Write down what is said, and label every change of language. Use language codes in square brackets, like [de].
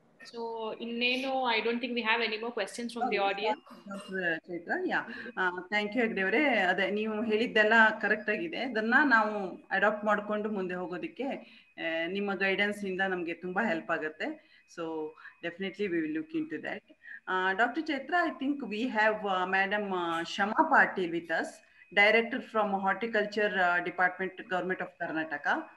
[en] So [kn] ಇನ್ನೇನು [en] I don't think we have any more questions from the audience. [kn] Chaitra, thank you Hegde ಅವರೇ. ಅದೇ ನೀವು ಹೇಳಿದ್ದೆಲ್ಲ ಕರೆಕ್ಟ್ ಆಗಿದೆ. ಅದನ್ನ ನಾವು ಅಡಾಪ್ಟ್ ಮಾಡ್ಕೊಂಡು ಮುಂದೆ ಹೋಗೋದಕ್ಕೆ ನಿಮ್ಮ ಗೈಡೆನ್ಸ್ ಇಂದ ನಮಗೆ ತುಂಬಾ ಹೆಲ್ಪ್ ಆಗುತ್ತೆ. [en] So definitely we will look into that. Dr. Chaitra, I think we have Madam Shama Patil with us, Director from Horticulture Department, Government of Karnataka.